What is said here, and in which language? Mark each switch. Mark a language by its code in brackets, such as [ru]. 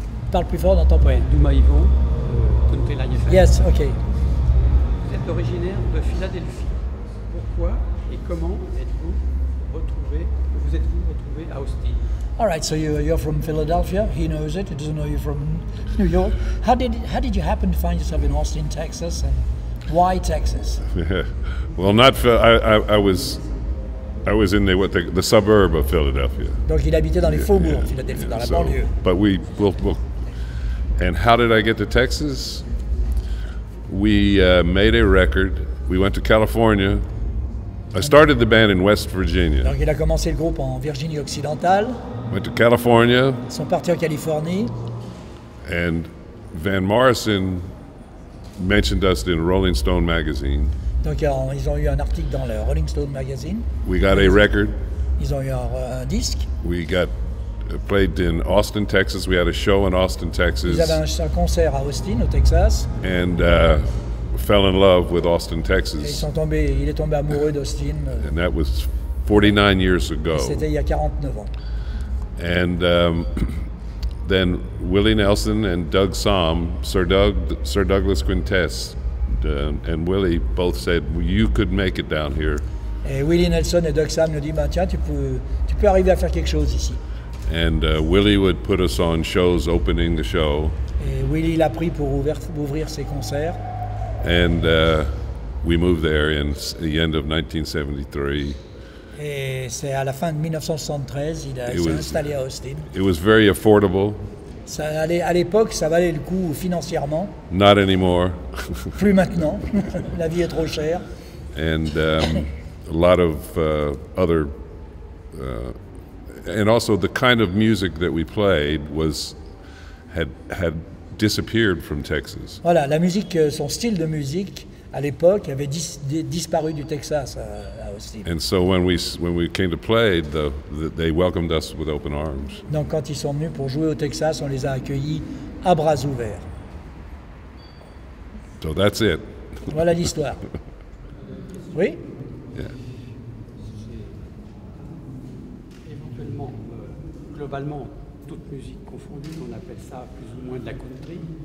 [fr] Parle plus fort, on n'entend pas. Ouais, Douma Yvon, Country Line FM. [en] Yes, ok. [fr] Vous êtes originaire de Philadelphie. Pourquoi et comment êtes-vous retrouvé à Austin? [en] All right, so you're from Philadelphia. He knows it. He doesn't know you're from New York. How did you happen to find yourself in Austin, Texas, and why Texas? Well, I was in the suburb of Philadelphia. [fr] Donc il habitait dans les faubourgs de Philadelphie, dans la banlieue. [en] But we'll. And how did I get to Texas? we made a record. We went to California. I started the band in West Virginia. [fr] Donc il a commencé le groupe en Virginie occidentale. [en] Went to California. [fr] Ils sont partis en Californie. [en] And Van Morrison mentioned us in Rolling Stone magazine. [fr] Donc ils ont eu un article dans le Rolling Stone magazine. [en] We got a record. [fr] Ils ont eu un disque. [en] We got played in Austin, Texas. We had a show in Austin, Texas. [fr] Ils avaient un concert à Austin, au Texas. [en] And fell in love with Austin, [fr] Et [en] Texas. [fr] il est tombé amoureux d'Austin. [en] And that was 49 years ago. [fr] C'était il y a 49 ans. [en] And then Willie Nelson and Doug Somm, Sir Douglas Quintess, and Willie both said, you could make it down here. [fr] Et Willie Nelson et Doug Somm nous disent, bah, tiens, tu peux arriver à faire quelque chose ici. [en] And Willie would put us on shows opening the show. [fr] Et Willie l'a pris pour ouvrir ses concerts. [en] And we moved there in the end of 1973. [fr] Et c'est à la fin de 1973, il s'est installé à Austin. [en] It was very affordable. [fr] À l'époque, ça valait le coup financièrement. [en] Not anymore. [fr] Plus maintenant. La vie est trop chère. [en] And a lot of other, and also the kind of music that we played had disappeared from Texas. [fr] Voilà, la musique, son style de musique à l'époque avait disparu du Texas à Austin. [en] And so when we came to play, they welcomed us with open arms. [fr] Donc quand ils sont venus pour jouer au Texas, on les a accueillis à bras ouverts. [en] So that's it. [fr] Voilà l'histoire. Oui? [en] Yeah. [fr] Éventuellement, globalement, toute musique confondue, on appelle ça plus ou moins de la country.